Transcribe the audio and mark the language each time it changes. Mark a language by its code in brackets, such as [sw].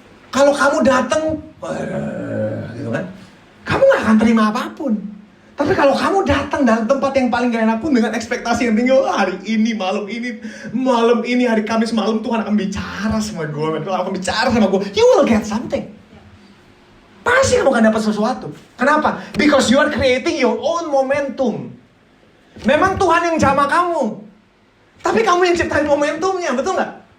[id] Kalau kamu datang, gitu kan, kamu gak akan terima apapun. Tapi kalau kamu datang dalam tempat yang paling gak enak pun dengan ekspektasi yang tinggi, hari ini, malam ini, hari Kamis malam Tuhan akan bicara sama gue, Tuhan akan bicara sama gue. [en] You will get something. [id] Pasti kamu akan dapat sesuatu. Kenapa? [en] Because you are creating your own momentum. [id] Memang Tuhan yang jamah kamu, tapi kamu yang ciptain momentumnya, betul nggak?